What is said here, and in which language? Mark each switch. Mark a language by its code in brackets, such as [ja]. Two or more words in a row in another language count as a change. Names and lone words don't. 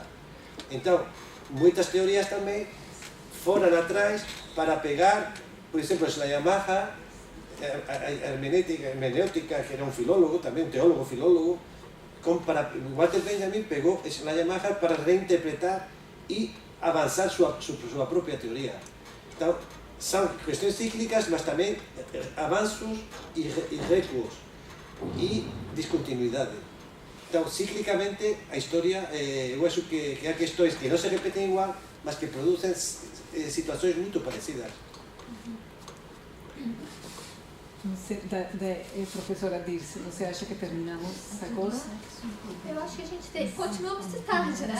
[gl] Entón, moitas teorías tamén foran atrás para pegar, por exemplo, Schleiermacher, a hermenéutica, que era un filólogo, tamén un teólogo filólogo, Walter Benjamin pegou Schleiermacher para reinterpretar e avanzar súa propia teoría. Entón, son cuestións cíclicas, mas tamén avanzos e recuos e discontinuidade. [pt] Então, cíclicamente, a historia, eu acho que há questões que [gl] non se repeten igual, [pt] mas que producen situações muito parecidas. Professora Dirce, você acha que terminamos essa coisa? Eu acho que a gente continuamos de tarde, né?